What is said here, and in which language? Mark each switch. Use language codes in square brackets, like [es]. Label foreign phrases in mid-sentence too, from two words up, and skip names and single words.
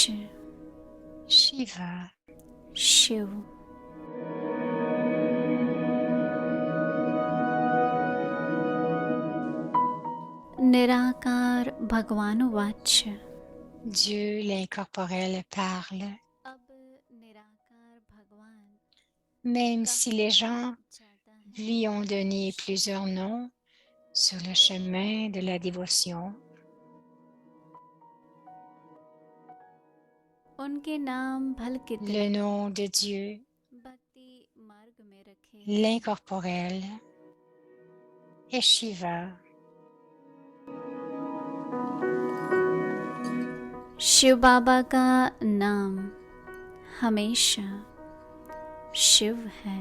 [hi] Shiva, शिव निराकार भगवान वाच [fr] Dieu l'incorporel parle. [hi] अब निराकार भगवान [fr] Même si les gens [hi] जाता है [fr] lui ont donné plusieurs noms sur le chemin de la dévotion, [hi] उनके नाम भल [fr] le [hi] कितने [fr] nom de Dieu, [hi] भक्ति मार्ग में रखे [fr] l'incorporel, est Shiva. [hi] शिव बाबा का नाम हमेशा शिव है